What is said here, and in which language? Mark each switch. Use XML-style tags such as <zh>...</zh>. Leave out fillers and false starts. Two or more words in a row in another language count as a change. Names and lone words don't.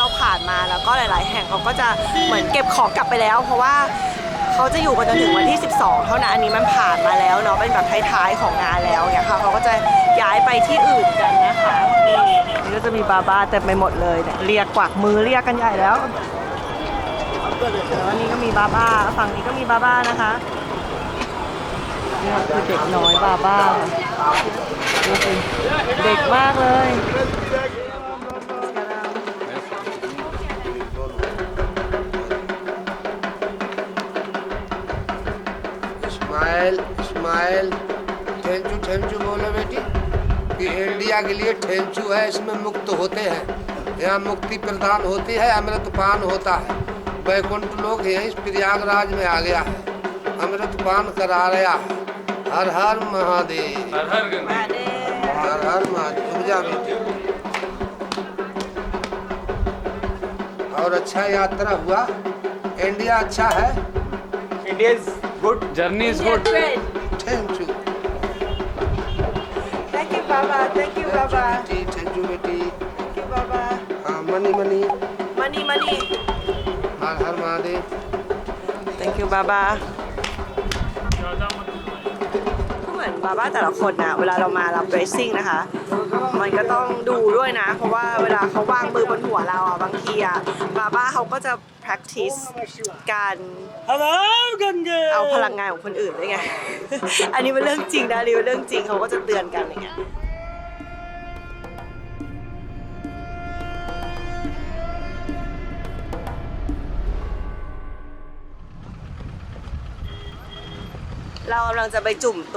<th>เราผ่านมาแล้วก็หลายๆแห่งเขาก็จะเหมือนเก็บของกลับไปแล้วเพราะว่าเขาจะอยู่กันจนถึงวันที่12เท่านั้นอันนี้มันผ่านมาแล้วเนาะเป็นแบบท้ายๆของงานแล้วเนี่ยค่ะเขาก็จะย้ายไปที่อื่นกันนะคะนี่ก็จะมีบาบ้าเต็มไปหมดเลยเนี่ยเรียกกวักมือเรียกกันใหญ่แล้วอันนี้ก็มีบาบ้าฝั่งนี้ก็มีบาบ้านะคะนี่คือเด็กน้อยบาบ้าดูสิเด็กมากเลย</th> <en>smile thank you</en> <hi>बोलो बेटी कि इंडिया के लिए</hi> <en>thank you</en> <hi>है इसमें मुक्त होते हैं यहाँ मुक्ति प्रदान होती है अमृतपान होता है वैकुंठ लोग यहीं प्रयागराज में आ गया है अमृतपान करा रहा है हर हर महादेव हर हर महादेव पूजा बेटी और अच्छा यात्रा हुआ इंडिया अच्छा है</hi> <en>India is good. Journey is good. thank you</en> <hi>बाबा</hi> <en>thank you</en> <hi>बाबा</hi> <en>thank you बेटी thank you बाबा</en> <hi>हाँ</hi> <en>money money money money</en> <hi>हर हर महादेव</hi> <en>thank you</en> <th>บาบาเหมือนบาบ้าแต่ละคนนะเวลาเรามารับเดรสซิ่งนะคะ มันก็ต้องดูด้วยนะเพราะว่าเวลาเขาวางมือบนหัวเราอ่ะบางทีอ่ะบาบ้าเขาก็จะ practice การเอาพลังงานของคนอื่นด้วยไง อันนี้เป็นเรื่องจริงนะอันนี้เป็นเรื่องจริงเขาก็จะเตือนกันอย่างเงี้ยเรากำลังจะไปจุ่มตัว</th>